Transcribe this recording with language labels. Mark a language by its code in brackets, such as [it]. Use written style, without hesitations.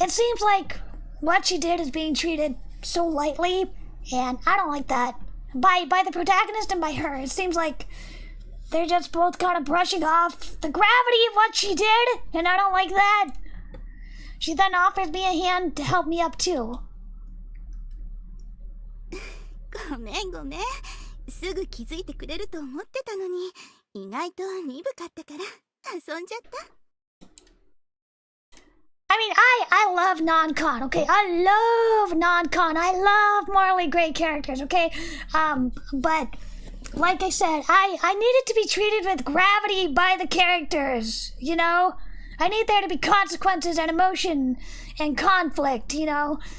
[en] It seems like what she did is being treated so lightly, and I don't like that. By the protagonist and by her. It seems like they're just both kind of brushing off the gravity of what she did, and I don't like that. She then offers me a hand to help me up, too. [ja] ごめんごめん。すぐ気づいてくれると思ってたのに、意外と鈍かったから遊んじゃった。 [en] I mean, I love non-con, okay? I love non-con. I love morally gray characters, okay? But like I said, I need it to be treated with gravity by the characters, you know? I need there to be consequences and emotion and conflict, you know?